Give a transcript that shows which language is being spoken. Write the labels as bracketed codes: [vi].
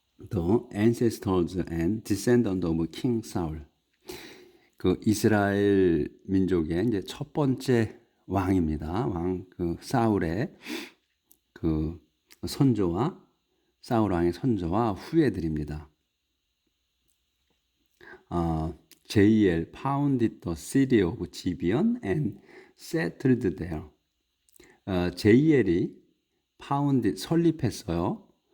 [en] The ancestors and descendants of King Saul. [ko] 그 이스라엘 민족의 이제 첫 번째 왕입니다. 사울의 그 선조와 사울 왕의 선조와 후예들입니다. [en] Jael founded the city of Gibeon and settled there. [ko] Jael이 설립했어요.